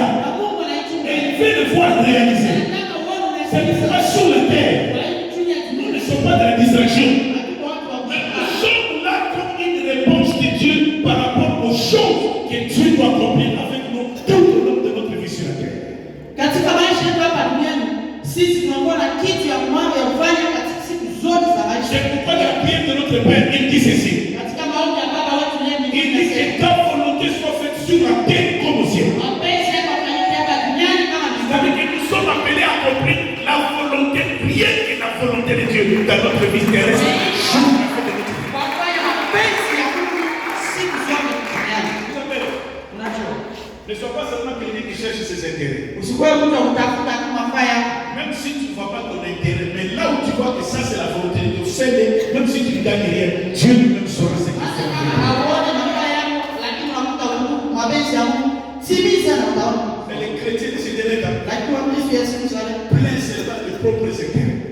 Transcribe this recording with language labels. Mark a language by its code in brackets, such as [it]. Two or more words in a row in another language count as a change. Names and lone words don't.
[fr] Et il veut le voir réaliser. C'est pourquoi sur la terre, nous ne sommes pas dans la distraction. Mais nous sommes là comme une réponse de Dieu par rapport aux choses que Dieu doit accomplir avec nous tout au long de notre vie sur la terre. [sw] Katika maisha yetu hapa duniani sisi tunakuwa na kitu ya kumwanga ya kufanya katika siku zote za maisha. [fr] C'est pourquoi la prière de notre Père il dit ceci. [sw] Katika maombi ya Baba wetu leo [fr] Il dit que ta volonté soit faite sur la terre comme au ciel. [sw] Mapenzi yako yafanyike hapa duniani kama mbinguni. [fr] C'est-à-dire que nous sommes appelés à accomplir la volonté, rien que la volonté de Dieu dans notre vie terrestre. [sw] Wafanya mapenzi ya Mungu siku zote duniani. [fr] Ne sois pas seulement quelqu'un qui cherche ses intérêts. [sw] Usikuwe mtu wa kutafuta tu mafaya. [fr] Même si tu ne vois pas ton intérêt, mais là où tu vois que ça c'est la volonté de Dieu, fais-le, même si tu ne gagnes rien, Dieu lui-même saura ce qu'il fait. Mais les chrétiens de ce dernier temps, plein seulement de propres intérêts.